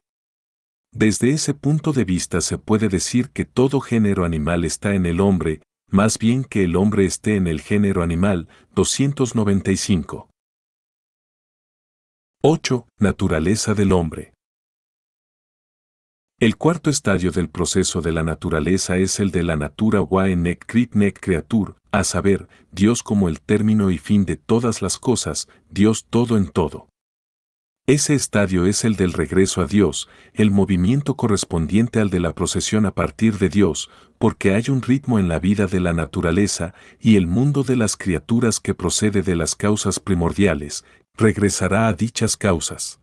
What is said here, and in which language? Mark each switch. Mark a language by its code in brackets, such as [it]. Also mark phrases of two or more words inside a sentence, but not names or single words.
[es] Desde ese punto de vista se puede decir que todo género animal está en el hombre, más bien que el hombre esté en el género animal. 295. 8. Naturaleza del hombre. El cuarto estadio del proceso de la naturaleza es el de la [la] natura wa nec crit nec creatur, [es] a saber, Dios como el término y fin de todas las cosas, Dios todo en todo. Ese estadio es el del regreso a Dios, el movimiento correspondiente al de la procesión a partir de Dios, porque hay un ritmo en la vida de la naturaleza y el mundo de las criaturas que procede de las causas primordiales, regresará a dichas causas.